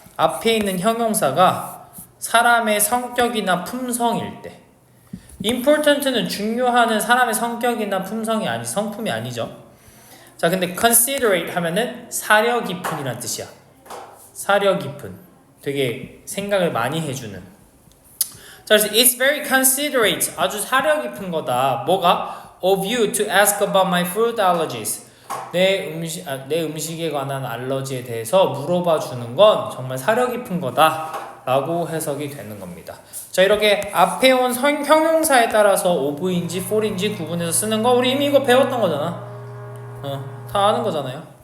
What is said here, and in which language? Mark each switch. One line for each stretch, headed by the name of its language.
Korean: 앞에 있는 형용사가 사람의 성격이나 품성일 때. important는 중요하는 사람의 성격이나 품성이 성품이 아니죠. 자, 근데 considerate 하면은 사려 깊은이란 뜻이야. 사려 깊은. 되게 생각을 많이 해주는. 자, 그래서
English: it's very considerate.
Korean: 아주 사려 깊은 거다. 뭐가?
English: Of you to ask about my food allergies.
Korean: 내 음식에 관한 알러지에 대해서 물어봐 주는 건 정말 사려 깊은 거다 라고 해석이 되는 겁니다. 자, 이렇게 앞에 온 형용사에 따라서 of인지 for인지 구분해서 쓰는 거 우리 이미 이거 배웠던 거잖아. 다 아는 거잖아요.